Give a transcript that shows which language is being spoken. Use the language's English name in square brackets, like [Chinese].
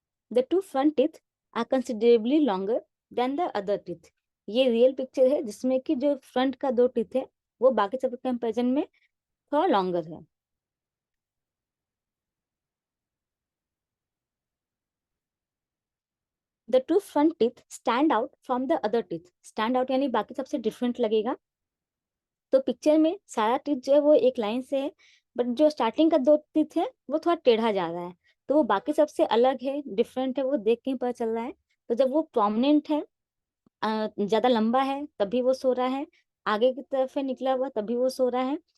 [English] The two front teeth are considerably longer than the other teeth. [Hindi] ये real picture है जिसमें कि जो फ्रंट का दो टीथ है वो बाकी सब कंपेरिजन में थोड़ा लॉन्गर है. [English] The two front teeth stand out from the other teeth. [Hindi] Stand out यानी बाकी सबसे डिफरेंट लगेगा. तो पिक्चर में सारा टीथ जो है वो एक लाइन से है, बट जो स्टार्टिंग का दो टीथ है वो थोड़ा टेढ़ा जा रहा है, तो वो बाकी सबसे अलग है, डिफरेंट है, वो देख के ही पता चल रहा है. तो जब वो प्रोमिनेंट है, ज्यादा लंबा है तभी वो सो रहा है, आगे की तरफ है निकला हुआ तभी वो सो रहा है.